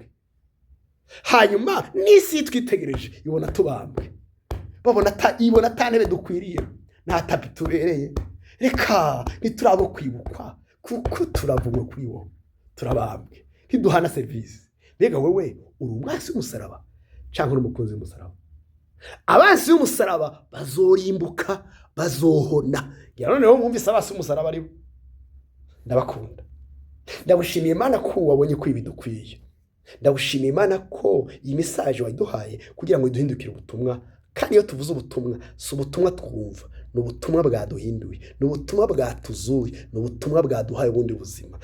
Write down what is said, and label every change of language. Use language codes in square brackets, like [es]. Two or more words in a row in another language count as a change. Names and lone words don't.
[rn] Hanyuma n'isi twitegereje ibona tubambwe, ibona ata ntebe dukwiriye, nta tapi tubereye. Reka ntiturabo kwibukwa, kuko turavumwe kuri wo, turabambwe, ntiduhana serivisi. Mbega wewe uri umwasi w'umusaraba canke uri umukunzi w'umusaraba? Abansi b'umusaraba bazorimbuka, bazohona. Noneho mwumvise abasi b'umusaraba aribo. Ndabakunda, ndagushimiye Imana ko wabonye ko ibi dukwiye. Ndagushimiye Imana ko iyi message waduhaye kugira ngo iduhindukire ubutumwa. Kandi iyo tuvuze ubutumwa, si ubutumwa twumva, ni ubutumwa bwaduhinduye, ni ubutumwa bwatuzuye, ni ubutumwa bwaduhaye ubundi buzima.